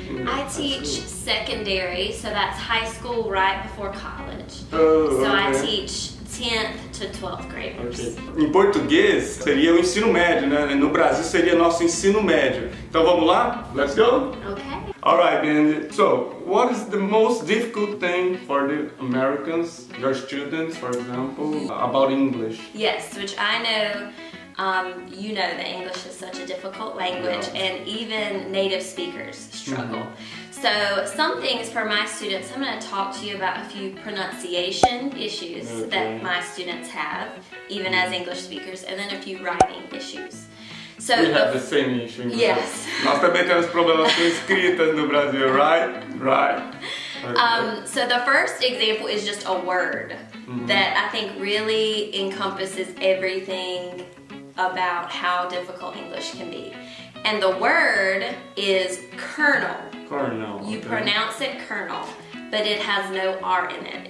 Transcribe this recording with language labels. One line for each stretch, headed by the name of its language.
English: I teach secondary, so that's high school right before college. Oh, so okay. I teach 10th to 12th graders.
Portuguese: Okay. Em português seria o ensino médio, né? No Brasil seria nosso ensino médio. Então vamos lá?
English: Let's go? Okay. Alright, Mindy. So, what is the most difficult thing for the Americans, your students, for example, about English? Yes, which I know, you know that English is such a difficult language, Yeah. and even native speakers struggle. So some things for my students, I'm going to talk to you about a few pronunciation issues that my students have, even as English speakers, and then a few writing issues. So We have the same issue. Yes.
Portuguese: Nós também temos problemas com escritas no Brasil, right?
English: Right. Okay. So the first example is just a word that I think really encompasses everything about how difficult English can be. And the word is kernel. Kernel. You okay. pronounce it kernel, but it has no R in it.